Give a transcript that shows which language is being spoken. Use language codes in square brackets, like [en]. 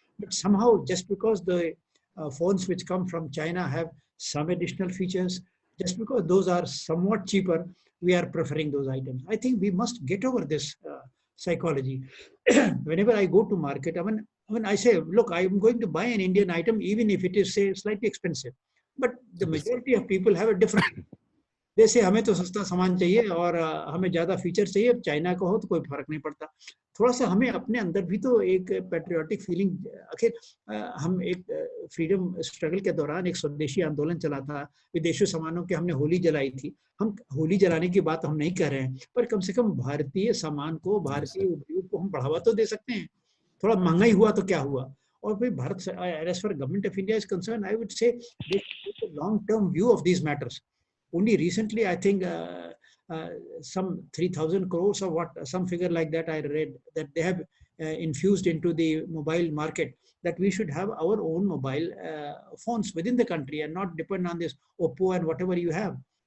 [en] But somehow, just because the phones which come from China have some additional features, just because those are somewhat cheaper, we are preferring those items. I think we must get over this psychology. Whenever I go to market, when I say, look, I'm going to buy an Indian item, even if it is, say, slightly expensive. But the majority of people have a different. [hi] जैसे हमें तो सस्ता सामान चाहिए और हमें ज़्यादा feature चाहिए, चाइना का हो तो कोई फर्क नहीं पड़ता। थोड़ा सा हमें अपने अंदर भी तो एक पैट्रियोटिक फीलिंग, आखिर हम एक फ्रीडम स्ट्रगल के दौरान एक स्वदेशी आंदोलन चला था, विदेशी सामानों के हमने होली जलाई थी। हम होली जलाने की बात हम नहीं कर रहे हैं, पर कम से कम भारतीय सामान को, भारतीय उद्योग को हम बढ़ावा तो दे सकते हैं। थोड़ा महंगाई हुआ तो क्या हुआ। और फिर Bharat, [en] As for government of India is concern, I would say long term view of these matters. Only recently, I think some 3,000 crores or what, some figure like that I read, that they have infused into the mobile market, that we should have our own mobile phones within the country and not depend on this Oppo and whatever you have.